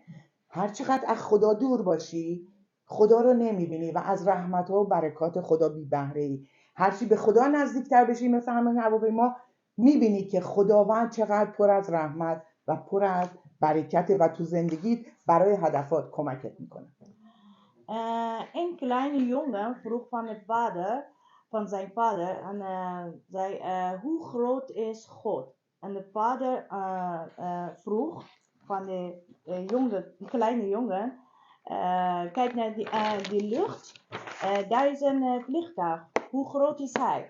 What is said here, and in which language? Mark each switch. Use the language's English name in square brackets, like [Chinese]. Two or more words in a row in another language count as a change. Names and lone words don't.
[Persian] هر چقدر از خدا دور باشی خدا رو نمیبینی و از رحمت‌ها و برکات خدا بی بهره ای. هرچی به خدا نزدیکتر بشی مثل همین هواپیما میبینی که خداوند چقدر پر از رحمت و پر از برکت و تو زندگیت برای هدفات کمکت میکنه. [Dutch] Een kleine jongen vroeg van zijn vader en zei, hoe groot is God? En de vader vroeg van de kleine jongen, kijk naar die lucht, daar is een vliegtuig, hoe groot is hij?